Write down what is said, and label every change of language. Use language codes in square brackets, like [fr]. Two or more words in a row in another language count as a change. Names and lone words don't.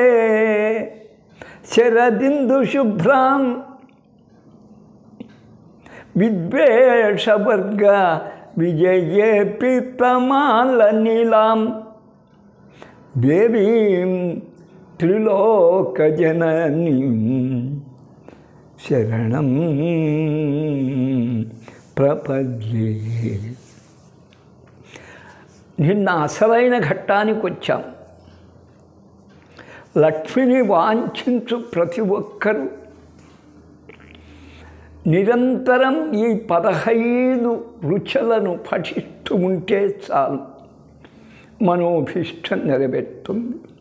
[sa] शरदिंदु शुभ्रां विद्वेषवर्ग विजये पीतमालनीलां देवीं त्रिलोकजननीं शरणं प्रपद्ये। [te] నిన్న అసలైన ఘట్టానికి వచ్చాం. లక్ష్మిని వాంఛించు ప్రతి ఒక్కరూ నిరంతరం ఈ 15 రుచులను పఠిస్తూ ఉంటే చాలు, మనోభీష్టం నెరవేరుతుంది.